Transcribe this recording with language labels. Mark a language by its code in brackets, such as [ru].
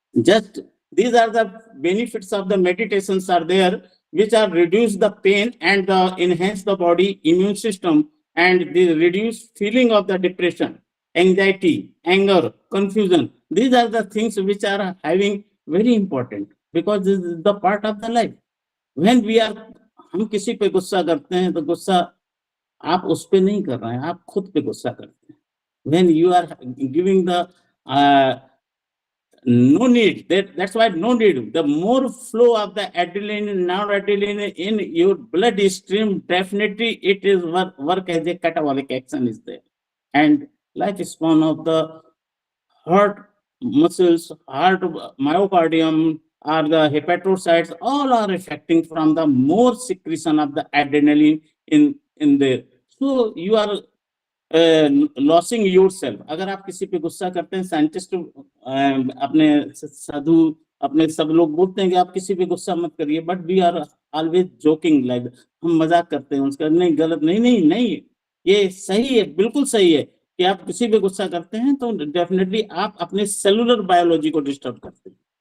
[en] Just these are the benefits of the meditations are there, which are reduce the pain and enhance the body immune system, and they reduce feeling of the depression, anxiety, anger, confusion. These are the things which are having very important, because this is the part of the life. When we are, [hi] हम किसी पे गुस्सा करते हैं तो गुस्सा आप उस पे नहीं कर रहे हैं, आप खुद पे गुस्सा करते हैं. [en] When you are giving the no need, that's why no need. The more flow of the adrenaline, noradrenaline in your blood stream, definitely it is work as a catabolic action is there. And lifespan of the heart muscles, heart myocardium, or the hepatocytes, all are affecting from the more secretion of the adrenaline in there. So you are losing yourself. [hi] अगर आप किसी पे गुस्सा करते हैं, scientist अपने साधु अपने सब लोग बोलते हैं कि आप किसी पे गुस्सा मत करिए, [en] but we are always joking, like [hi] हम मजाक करते हैं उसका. नहीं, गलत नहीं, नहीं नहीं, ये सही है, बिल्कुल सही है कि आप किसी पे गुस्सा करते हैं तो डेफिनेटली आप अपने सेलुलर बायोलॉजी को डिस्टर्ब करते हैं.